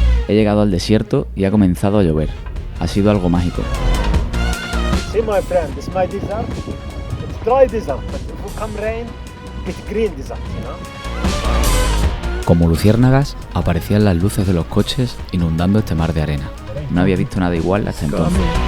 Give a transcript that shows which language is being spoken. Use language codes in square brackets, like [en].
[es] He llegado al desierto y ha comenzado a llover. Ha sido algo mágico. [en] See my friend, this is my desert. It's dry desert, but if it come rain, it's green desert, you know? [es] Como luciérnagas, aparecían las luces de los coches inundando este mar de arena. No había visto nada igual hasta entonces.